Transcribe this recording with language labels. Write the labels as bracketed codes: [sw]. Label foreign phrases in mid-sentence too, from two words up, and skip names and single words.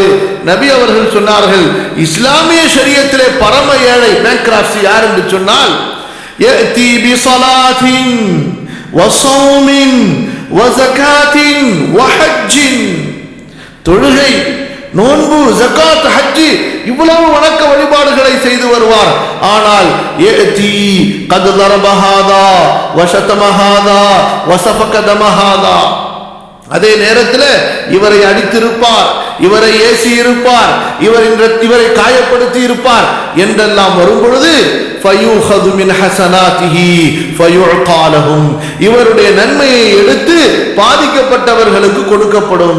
[ta] நபி அவர்கள் சொன்னார்கள், இஸ்லாமிய ஷரியத்திலே பரம ஏழை பேங்க்ராப்சி யார் என்று சொன்னால், [ar] يأتي بصلاة وصوم وزكاة وحج, [ta] தொழுகை, நோன்பு, ஜகாத், ஹஜ், இவ்வளவு வணக்க வழிபாடுகளை செய்து வருவார். [ar] ஆனால் يأتي قد ضرب هذا وشتم هذا وسفك دم هذا, [ta] அதே நேரத்தில் இவரை அடித்திருப்பார், இவரை ஏசி இருப்பார், இவரை காயப்படுத்தி இருப்பார் என்றெல்லாம் வரும் பொழுது [ar] فيؤخذ من حسناته فيعطى لهم, [ta] இவருடைய நன்மையை எடுத்து பாதிக்கப்பட்டவர்களுக்கு கொடுக்கப்படும்.